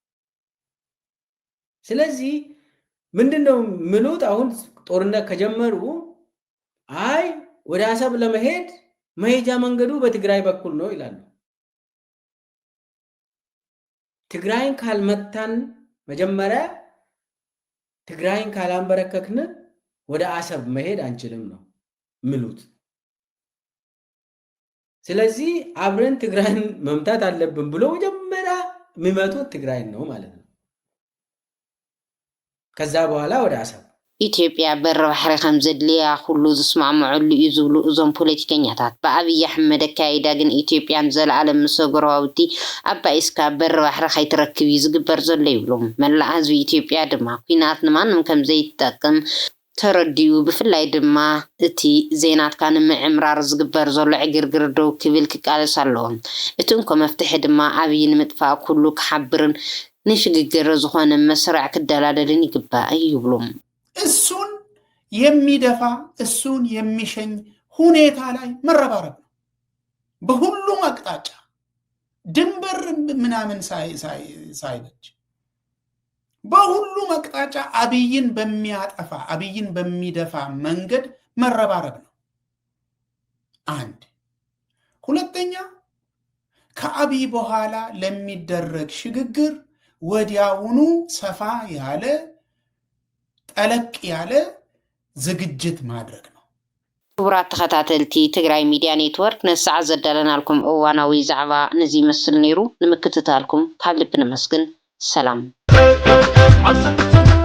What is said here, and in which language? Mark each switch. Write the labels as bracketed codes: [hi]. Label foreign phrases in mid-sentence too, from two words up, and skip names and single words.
[am] ስለዚህ ምንድነው ምሉት አሁን ጦርነት ከጀመሩ አይ ወደ አሰብ ለመሄድ መሄጃ መንገዱ በትግራይ በኩል ነው ይላሉ ትግራይን ካልመታን መጀመሪያ ትግራይን ካላንበረከክን ወደ አሰብ መሄድ አንችልም ነው ምሉት ስለዚህ አብረን ትግራይን መምታት አለብን ብሎ መጀመሪያ የሚመቱት ትግራይን ነው ማለት ነው ከዛ በኋላ ወደ አሰብ [ti] ኢትዮጵያ በረባሕሪ ከም ዘድልያ ኩሉ ዝስማዕምዑሉ እዩ ዝብሉ እዞም ፖለቲከኛታት ብኣብይ ኣሕመድ ኣካይዳ ግን ኢትዮጵያን ዘለዓለም ምስ ጎረባብቲ ኣባይስካ በረባሕሪ ከይትረክብ እዩ ዝግበር ዘሎ ይብሎም። መላእ ህዝቢ ኢትዮጵያ ድማ ኩናት ንማንም ከም ዘይጠቅም ተረዲኡ ብፍላይ ድማ እቲ ዜናትካ ንምዕምራር ዝግበር ዘሎ ዕግርግር ደው ክብል ክቃለስ ኣለዎም። እቲ እንኮ መፍትሒ ድማ ኣብይ ንምጥፋእ ኩሉ ክሓብርን ንሽግግር ዝኾነ መስርዕ ክደላደልን ይግባእ ይብሎም። [am] እሱን የሚደፋ እሱን የሚሸኝ ሁኔታ ላይ መረባረብ ነው። በሁሉም አቅጣጫ ድንበር ምናምን ሳይበጅ በሁሉም አቅጣጫ አብይን በሚያጠፋ አብይን በሚደፋ መንገድ መረባረብ ነው። አንድ ሁለተኛ ከአብይ በኋላ ለሚደረግ ሽግግር ወዲያውኑ ሰፋ ያለ ጠለቅ ያለ ዝግጅት ማድረግ ነው። [ti] ክቡራት ተኸታተልቲ ትግራይ ሚድያ ኔትወርክ ነስዓ ዘዳለናልኩም እዋናዊ ዛዕባ ነዚ መስል ነይሩ። ንምክትታልኩም ካብ ልቢ ንመስግን ሰላም።